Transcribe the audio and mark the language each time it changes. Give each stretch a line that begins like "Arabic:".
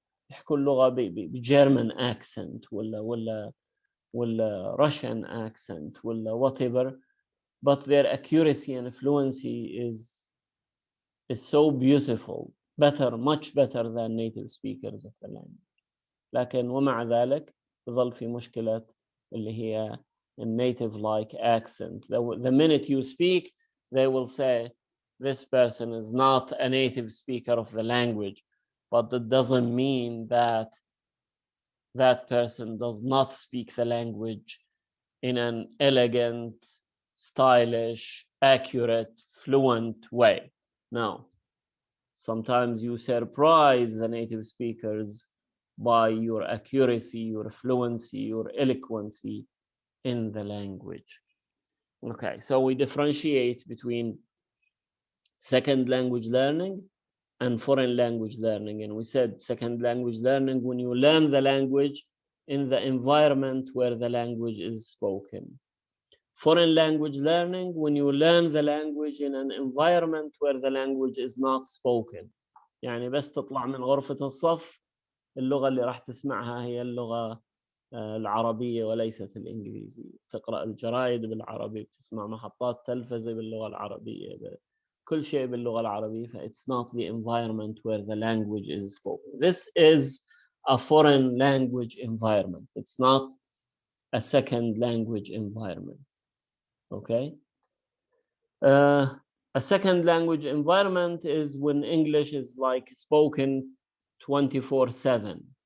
Arabic: يحكوا اللغة بجيرمان
English: accent ولا Russian accent ولا whatever, but their accuracy and fluency is so beautiful, much better than native speakers of the language.
Arabic: لكن ومع ذلك يظل في مشكلة اللي هي
English: native like accent. The minute you speak, they will say this person is not a native speaker of the language, but that doesn't mean that that person does not speak the language in an elegant, stylish, accurate, fluent way. No. Sometimes you surprise the native speakers by your accuracy, your fluency, your eloquency in the language. Okay, so we differentiate between second language learning and foreign language learning. And we said second language learning when you learn the language in the environment where the language is spoken. Foreign language learning when you learn the language in an environment where the language is not spoken.
Arabic: يعني بس تطلع من غرفة الصف اللغة اللي راح تسمعها هي اللغة العربية وليست الإنجليزية. تقرأ الجرايد بالعربي، بتسمع محطات تلفزة باللغة العربية، كل شيء باللغة العربية.
English: It's not the environment where the language is spoken. This is a foreign language environment. It's not a second language environment. Okay. A second language environment is when English is like spoken 24/7.